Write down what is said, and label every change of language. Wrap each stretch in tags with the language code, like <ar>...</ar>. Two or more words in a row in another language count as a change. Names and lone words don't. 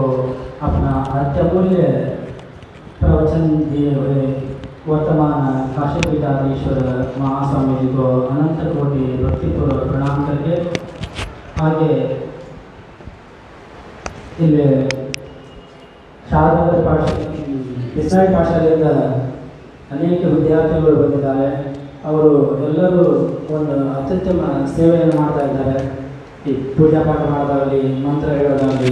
<hi>अपना अत्यमूल्य प्रवचन दिए हुए वर्तमान काशी पीठाधीश्वर महास्वामी जी को अनंत कोटि भक्तिपूर्वक प्रणाम करके आगे</hi> <kn>ಇಲ್ಲಿ ಶಾರದಾ ಇಸ್ರಾಯಿ ಪಾಠಶಾಲೆಯಿಂದ ಅನೇಕ ವಿದ್ಯಾರ್ಥಿಗಳು ಬಂದಿದ್ದಾರೆ. ಅವರು ಎಲ್ಲರೂ ಒಂದು ಅತ್ಯುತ್ತಮ ಸೇವೆಯನ್ನು ಮಾಡ್ತಾ ಇದ್ದಾರೆ. ಈ ಪೂಜಾ ಪಾಠ ಮಾಡೋದಾಗಲಿ, ಮಂತ್ರ ಹೇಳೋದಾಗಲಿ.</kn>